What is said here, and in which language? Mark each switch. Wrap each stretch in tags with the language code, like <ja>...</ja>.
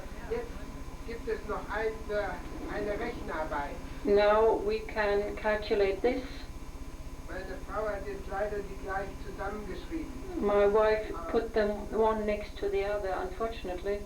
<de>Jetzt gibt es noch eine Rechenarbeit.</de> <en>Now we can calculate this.</en> <de>Meine Frau hat jetzt leider die gleich zusammengeschrieben.</de> <en>My wife put them one next to the other, unfortunately.</en>